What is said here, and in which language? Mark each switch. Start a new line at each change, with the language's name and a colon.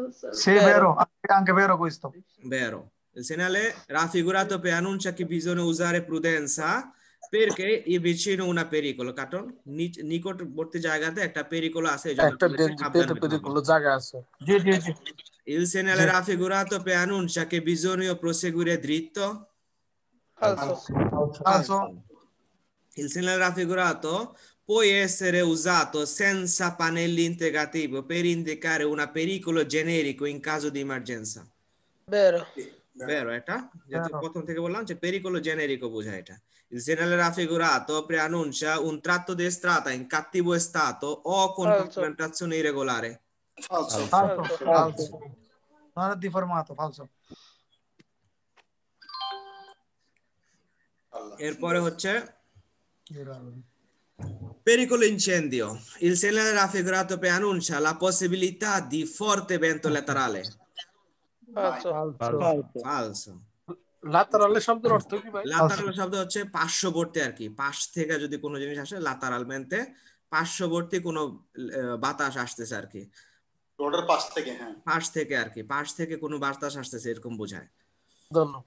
Italian: Sì, vero, anche vero questo. Vero. Il segnale raffigurato preannuncia che bisogna usare prudenza perché avvicina un pericolo.
Bangla: কারণ নিকটবর্তী জায়গাতে একটা পেরিকোলো আছে, একটা পেরিকোলো জায়গা আছে। জি জি জি।
Italian: Il segnale raffigurato preannuncia che bisogna proseguire dritto. Falso. Falso. Il segnale raffigurato può essere usato senza pannelli integrativo per indicare un pericolo generico in caso di emergenza. vero, Vero
Bangla: এটা যেহেতু
Italian: Vero.
Bangla: প্রথম থেকে বললাম যে
Italian: pericolo generico
Bangla: বোঝায় এটা
Italian: il segnale raffigurato preannuncia un tratto di strada in cattivo stato o con Falso. pavimentazione irregolare. Falso. Falso. falso, Falso. Non è deformato, falso.
Bangla: এরপরে হচ্ছে pericolo incendio.
Italian: Il segnale raffigurato preannuncia la possibilità di forte vento laterale. falso, Falso.
Bangla: লাতারালে শব্দের অর্থ কি ভাই? লাতারাল শব্দ হচ্ছে পার্শ্ববর্তী আর কি, পাশ থেকে যদি কোনো জিনিস আসে লাতারালমেন্টে পার্শ্ববর্তী কোনো বাতাস আসতেছে আর কি, রোডের পাশ থেকে, হ্যাঁ। পাশ থেকে আর কি, পাশ থেকে কোনো বাতাস আসতেছে এরকম বোঝায়। ধন্যবাদ।